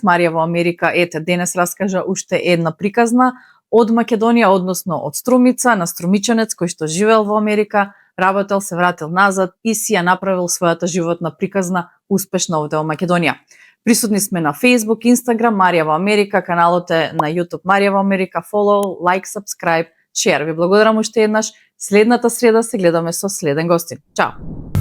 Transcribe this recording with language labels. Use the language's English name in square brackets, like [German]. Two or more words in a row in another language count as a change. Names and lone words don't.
[Macedonian] Марија во Америка, денес раскажа уште една приказна од Македонија, односно од Струмица, на струмичанец кој што живеел во Америка, работел, се вратил назад и си ја направил својата животна приказна успешно овде во Македонија. Присутни сме на Facebook, Instagram, Марија во Америка, каналот е на YouTube Марија во Америка, [English] follow, like, subscribe, share. [Macedonian] Ви благодарам уште еднаш. Следната среда се гледаме со следен гостин. Чао!